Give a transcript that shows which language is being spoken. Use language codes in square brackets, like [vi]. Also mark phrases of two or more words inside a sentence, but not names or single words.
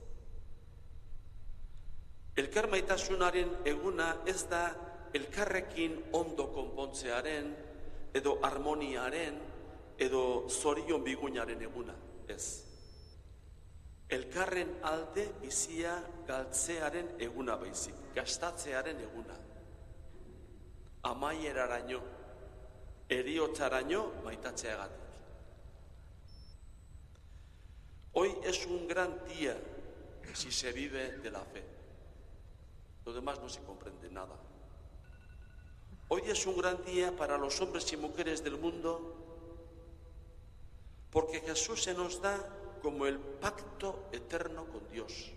[eu] Elkar maitasunaren eguna ez da elkarrekin ondo konpontzearen, edo harmoniaren, edo zorion biguinaren eguna, ez. Elkarren alde bizia galtzearen eguna baizik, gastatzearen eguna. Amaieraraino, heriotzaraino maitatzeagatik. [es] Hoy es un gran día si se vive de la fe. Lo demás no se comprende nada. Hoy es un gran día para los hombres y mujeres del mundo porque Jesús se nos da como el pacto eterno con Dios.